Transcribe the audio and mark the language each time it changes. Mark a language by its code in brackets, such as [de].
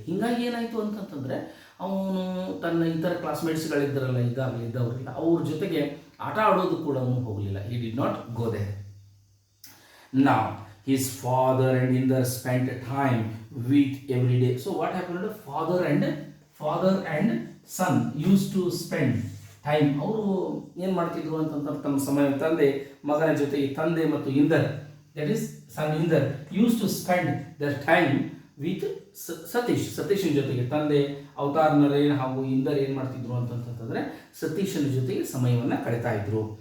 [kn] ಹೀಗಾಗಿ ಏನಾಯಿತು ಅಂತಂತಂದರೆ ಅವನು ತನ್ನ ಇತರ ಕ್ಲಾಸ್ಮೇಟ್ಸ್ಗಳಿದ್ದರಲ್ಲ, ಈಗಾಗಲೇ ಇದ್ದವರಿಲ್ಲ, ಅವ್ರ ಜೊತೆಗೆ ಆಟ ಆಡೋದು ಕೂಡ ಅವನು ಹೋಗಲಿಲ್ಲ. [en] he did not go there. Now his father and Inder spent time with every day. So what happened? Father and son used to spend time. [kn] ಅವರು ಏನು ಮಾಡ್ತಿದ್ರು ಅಂತಂದ್ರೆ ತಮ್ಮ ಸಮಯ ಮಗನ ಜೊತೆಗೆ ತಂದೆ ಮತ್ತು Inder, [en] that is son Inder, used to spend their time with [kn] ಸತೀಶನ ಜೊತೆಗೆ. ತಂದೆ ಅವತಾರ್ ನರೇನ್ ಹಾಗೂ ಇಂದರ್ ಏನು ಮಾಡ್ತಿದ್ರು ಅಂತಂತಂದರೆ ಸತೀಶನ ಜೊತೆಗೆ ಸಮಯವನ್ನು ಕಳೀತಾ ಇದ್ರು.